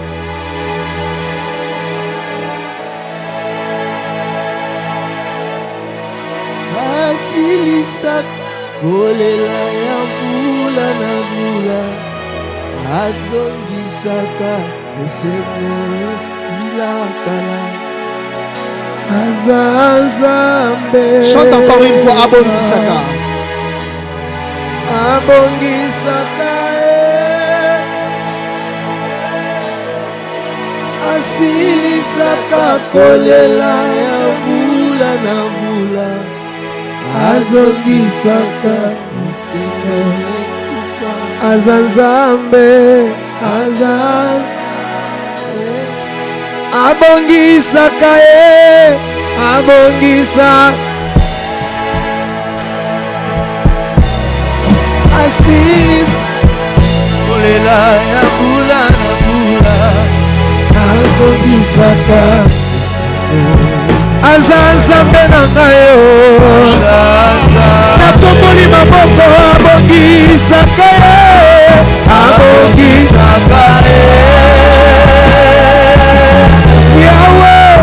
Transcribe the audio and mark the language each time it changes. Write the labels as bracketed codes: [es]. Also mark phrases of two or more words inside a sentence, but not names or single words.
[ln] Asilisaka kolela ya mvula na mvula, azongisaka esengo zilakala. Azanzambe. [fr] Chante encore une fois, [ln] abongisaka. Abongisaka. Asilisaka kolela ya mvula na mvula, azongisaka esengo azanzambe. Abongisaka abongisa. Asilis kolela ya mvula na mvula, azongisaka azanzambe na ngayo. Natomboli maboko, abongisaka abongisaka Yahweh.